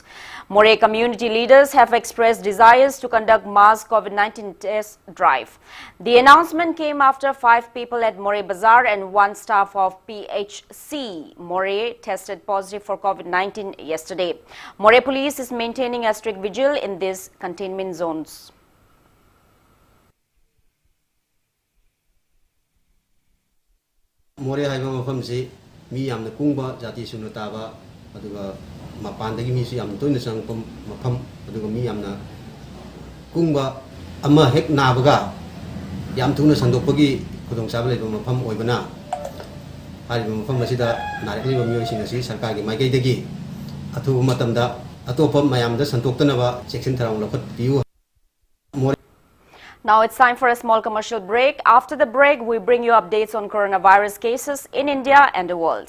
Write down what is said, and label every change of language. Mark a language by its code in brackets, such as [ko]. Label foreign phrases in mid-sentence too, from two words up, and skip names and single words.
[en] Moreh community leaders have expressed desires to conduct mass COVID-19 test drive. The announcement came after 5 people at Moreh Bazaar and 1 staff of PHC Moreh tested positive for COVID-19 yesterday. Moreh police is maintaining a strict vigil in these containment zones. [mni] Moreh haiba mafam se mi yamna kungba jati sunu taba aduga mapandagi mi su yam toina sangpam mafam aduga mi yamna kungba ama hek nabaga yam thuna sandokpagi khudong chaba leiba mafam oibana haiba mafam asida narakliba miyoi asi sarkargi maigaidagi athuba matamda atopa mayamda santoktanaba section tharang lokhat piu. [en] Now it's time for a small commercial break. After the break, we bring you updates on coronavirus cases in India and the world.